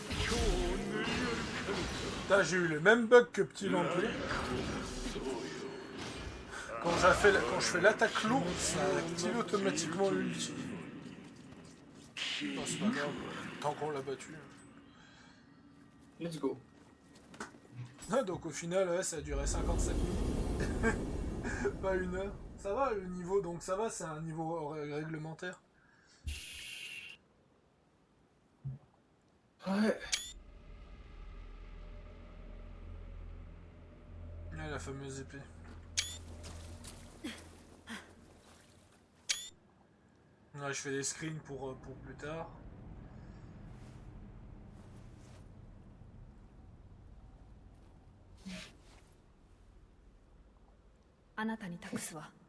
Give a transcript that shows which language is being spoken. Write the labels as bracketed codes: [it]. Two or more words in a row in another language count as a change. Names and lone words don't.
[fr] Putain, j'ai eu le même bug que Petit Vampire. Quand je fais l'attaque lourde, ça active automatiquement l'ulti. Non, c'est pas grave, tant qu'on l'a battu. [en] Let's go. [fr] Ah, donc au final, ouais, ça a duré 55 minutes. Pas 1 heure. Ça va le niveau, donc ça va, c'est un niveau réglementaire. Ouais. Ouais, la fameuse épée. Ouais, je fais des screens pour plus tard. [ja] あなたに託すわ。